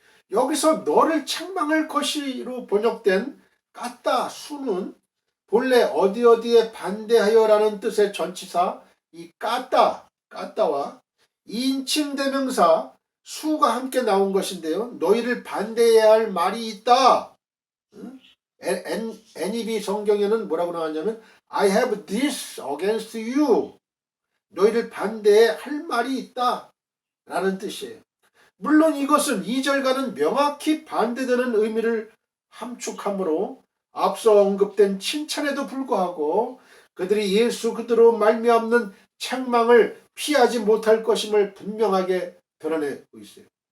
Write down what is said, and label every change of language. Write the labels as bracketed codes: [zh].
[ko] 여기서 너를 책망할 것이로 번역된 까따 수는 본래 어디에 반대하여라는 뜻의 전치사 이 까따와 인칭대명사 수가 함께 나온 것인데요. 너희를 반대해야 할 말이 있다. [en] NEB [ko] 성경에는 뭐라고 나왔냐면 [en] I have this against you. [ko] 너희를 반대해 할 말이 있다 라는 뜻이에요. 물론 이것은 2절과는 명확히 반대되는 의미를 함축하므로 앞서 언급된 칭찬에도 불구하고 그들이 예수 그대로 말미암는 책망을 피하지 못할 것임을 분명하게 드러내고 있어요.